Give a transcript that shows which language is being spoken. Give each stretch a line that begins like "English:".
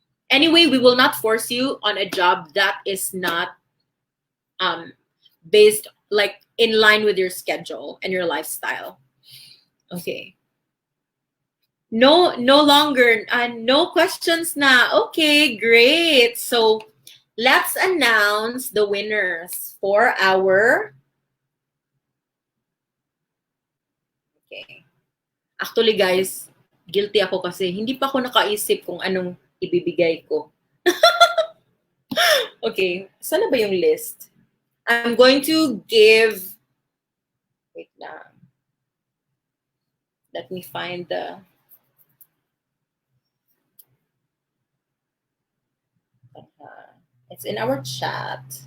English: Anyway, we will not force you on a job that is not based like in line with your schedule and your lifestyle. Okay. No longer, no questions na. Okay, great. So let's announce the winners for our, okay.
Filipino: Actually guys, guilty ako kasi hindi pa ako nakaisip kung anong ibibigay ko. Okay, saan na ba yung list?
English: I'm going to give,
Filipino: wait lang.
English: Let me find the, it's in our chat.